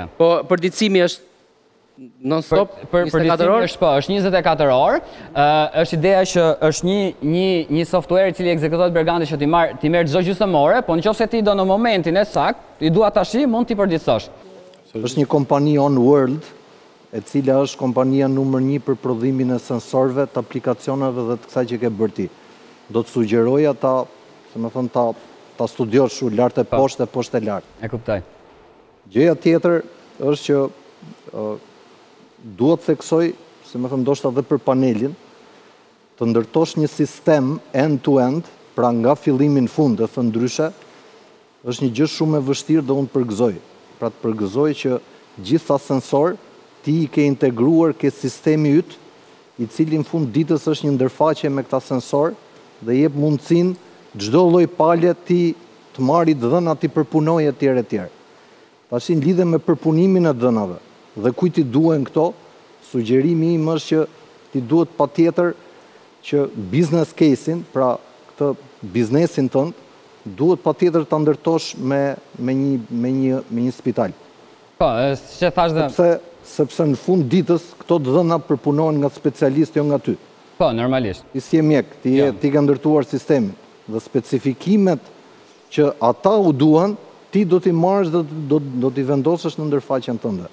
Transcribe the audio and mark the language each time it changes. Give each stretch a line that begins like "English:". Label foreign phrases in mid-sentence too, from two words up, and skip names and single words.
Albanian: Po përditësimi është non-stop, 24 orë? Është 24 orë. Është ideja që është një software i cili ekzekutohet bergante që ti merr çdo gjysmore, po nëse ti do në momentin e saktë, i dua tash, mund t'i përditësosh. Është një kompani on world, e cila është kompania numër 1 për prodhimin e sensorëve, të aplikacioneve dhe të kësaj që ke bërë ti. Do të sugjeroja ta studiosh lart e poshtë e lart. E kuptoj. Gjëja tjetër është që duhet theksoj, se më thëmë ndoshta dhe për panelin, të ndërtosh një sistem end-to-end pra nga fillimin fund, e thënë ndryshe, është një gjë shumë e vështirë dhe unë përgëzoj. Pra të përgëzoj që gjitha sensor ti i ke integruar ke sistemi yt, i cili në fund ditës është një ndërfaqe me këta sensor dhe jep mundësin çdo lloj palje ti të marri dhëna ti përpunoj etj. Tashin lidhe me përpunimin e dhënave dhe kujt i duhen këto, sugjerimi im është që ti duhet patjetër që
English: business case-in,
Albanian: pra këtë biznesin tënd, duhet patjetër ta ndërtosh me një spital. Po, që thash dhe... Sepse në fund ditës këto dhëna përpunohen nga specialist, jo nga ty. Po, normalisht. Ti si je mjek, ti ka ndërtuar sistemin dhe specifikimet që ata u duan, ti do t'i marrësh dhe do t'i vendosësh në ndërfaqen tënde.